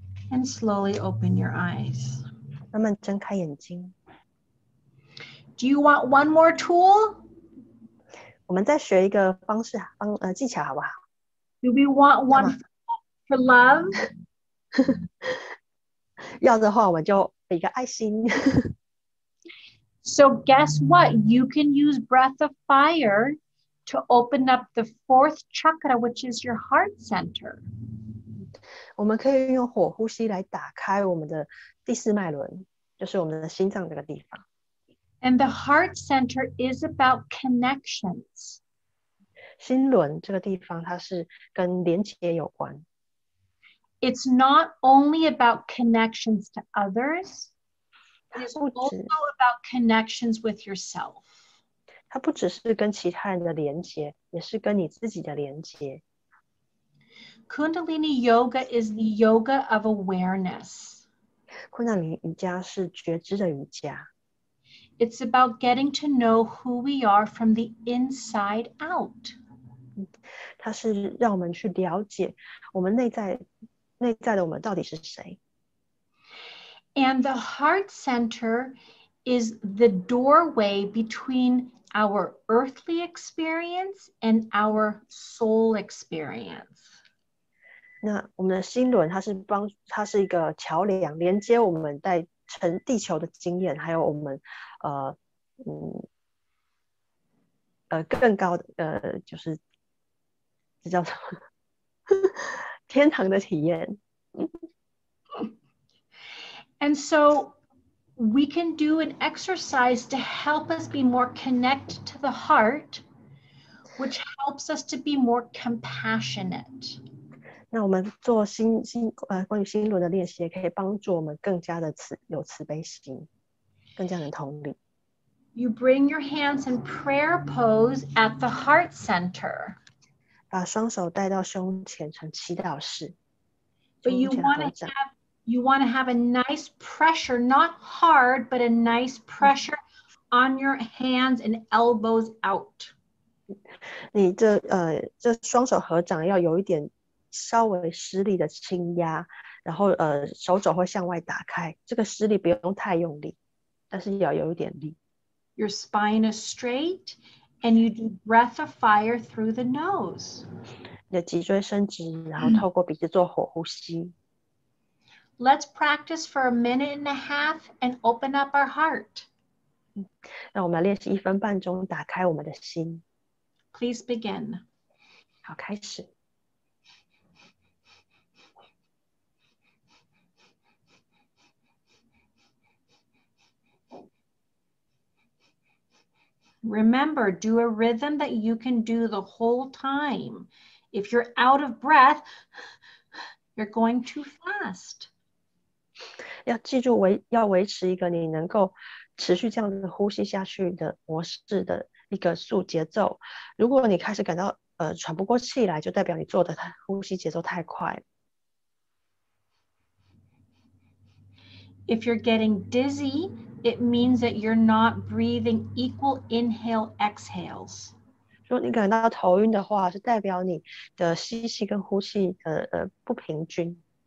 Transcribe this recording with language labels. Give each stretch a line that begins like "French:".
English: And slowly open your eyes.
Chinese: 慢慢睁开眼睛。
English: Do you want one more tool?
Chinese: 我们再学一个技巧好不好？
English: Do we want one for love?
Chinese: 要的话，我们就比个爱心。
English: So guess what? You can use breath of fire to open up the fourth chakra, which is your heart center.
Chinese: 我们可以用火呼吸来打开我们的第四脉轮，就是我们的心脏这个地方。
English: And the heart center is about connections.
Chinese: 心轮这个地方，它是跟连结有关。
English: It's not only about connections to others, it's also about connections with yourself.
Chinese: 它不只是跟其他人的连结，也是跟你自己的连结。
English: Kundalini yoga is the yoga of awareness.
Chinese: 昆达里瑜伽是觉知的瑜伽。
English: It's about getting to know who we are from the inside out.
Chinese: 它是让我们去了解我们内在的我们到底是谁。
English: And the heart center is the doorway between our earthly experience and our soul experience.
Chinese: 那我们的心轮，它是一个桥梁，连接我们在地球的经验，还有我们更高的就是这叫什么天堂的体验。
English: And so we can do an exercise to help us be more connected to the heart, which helps us to be more compassionate.
Chinese: 那我们做关于心轮的练习，也可以帮助我们更加的有慈悲心，更加的同理。
English: You bring your hands in prayer pose at the heart center.
Chinese: 把双手带到胸前成祈祷式。
English: But you want to have a nice pressure, not hard, but a nice pressure on your hands and elbows out.
Chinese: 你这双手合掌要有一点稍微施力的轻压，然后手肘会向外打开，这个施力不用太用力，但是要有一点力。
English: Your spine is straight and you do breath of fire through the nose.
Chinese: 你的脊椎伸直，然后透过鼻子做火呼吸。
English: Let's practice for a minute and a half and open up our heart.
Chinese: 那我们来练习1分半钟，打开我们的心。
English: Please begin.
Chinese: 好，开始。
English: Remember, do a rhythm that you can do the whole time. If you're out of breath, you're going too fast.
Chinese: 要记住要维持一个你能够持续这样子呼吸下去的模式的一个节奏。如果你开始感到喘不过气来，就代表你做的呼吸节奏太快。
English: If you're getting dizzy, it means that you're not breathing equal inhale exhales.
Chinese: 如果你感到头晕的话，是代表你的吸气跟呼气的不平均。